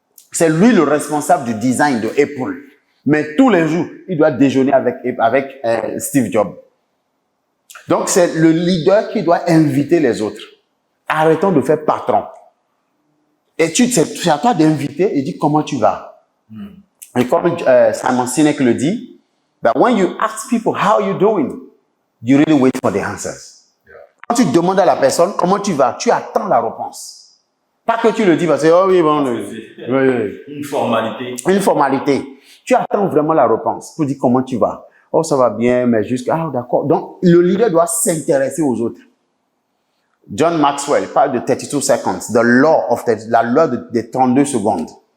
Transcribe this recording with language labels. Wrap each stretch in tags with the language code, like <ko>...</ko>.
<fr>C'est lui le responsable du design de Apple. Mais tous les jours, il doit déjeuner avec Steve Jobs. Donc, c'est le leader qui doit inviter les autres. Arrêtons de faire patron. Et c'est à toi d'inviter et dire comment tu vas. Et comme Simon Sinek le dit,</fr> <en>that when you ask people how you doing, you really wait for the answers.</en> <fr>Quand tu demandes à la personne comment tu vas, tu attends la réponse. Pas que tu le dis parce que, oh oui, bon, une formalité. Une formalité. Tu attends vraiment la réponse pour dire comment tu vas. Oh, ça va bien, mais juste, ah, d'accord. Donc, le leader doit s'intéresser aux autres. John Maxwell parle de</fr> <en>32 seconds,</en> <fr>la loi des 32 secondes.</fr>